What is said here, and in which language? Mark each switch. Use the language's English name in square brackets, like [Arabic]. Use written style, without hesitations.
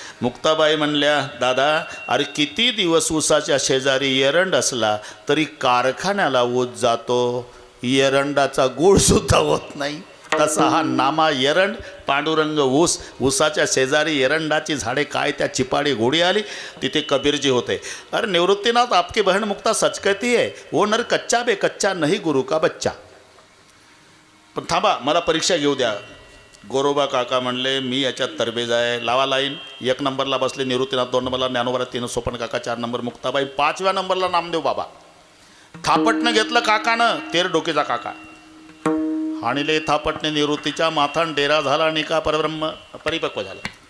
[Marathi] मुक्ताबाई म्हणल्या, दादा अरे किती दिवस उसाच्या शेजारी एरंड असला तरी कारखान्याला ऊस जातो, एरंडाचा गुळ सुद्धा होत नाही. तसा हा नामा एरंड, पांडुरंग ऊस, उसाच्या शेजारी एरंडाची झाडे, काय त्या चिपाडी घोडी आली. तिथे कबीरजी होते. [Hindi] अरे निवृत्तीनाथ आपकी बहन मुक्ता सच कहती है, वो नर कच्चा बे कच्चा नहीं गुरु का बच्चा. [Marathi] पण थांबा मला परीक्षा घेऊ द्या. गोरोबा काका म्हणले, मी याच्यात तरबेज आहे, लावा लाईन. 1 नंबरला बसले निवृत्तीनाथ, 2 नंबरला ज्ञानोबा, 3 सोपन काका, 4 नंबर मुक्ताबाई, 5व्या नंबरला नामदेव बाबा. थापटनं घेतलं काकानं, 13 डोकेचा काका. हाणिले थापटणे निवृत्तीच्या माथान, डेरा झाला निका परब्रह्म, परिपक्व झालं.